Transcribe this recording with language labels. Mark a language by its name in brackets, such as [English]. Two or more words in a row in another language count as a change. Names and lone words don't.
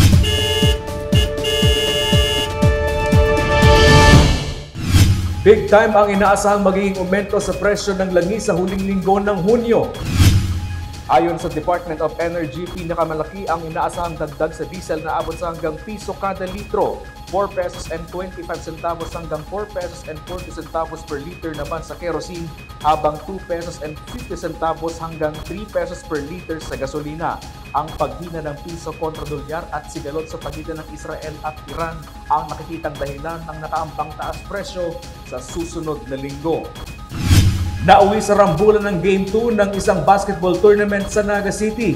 [English] Big time [Filipino] ang inaasahang magiging aumento sa presyo ng langis sa huling linggo ng Hunyo. Ayon sa Department of Energy, pinakamalaki ang inaasahang dagdag sa diesel na abot sa hanggang piso kada litro. [English] 4 pesos and 25 centavos hanggang 4 pesos and 40 centavos per liter [Filipino] naman sa kerosene, habang [English] 2 pesos and 50 centavos hanggang 3 pesos per liter [Filipino] sa gasolina. Ang paghina ng piso kontra dolyar at sigalot sa pagitan ng Israel at Iran ang nakikitang dahilan ng nakaambang taas presyo sa susunod na linggo. Nauwi sa rambulan ng Game 2 ng isang basketball tournament sa Naga City.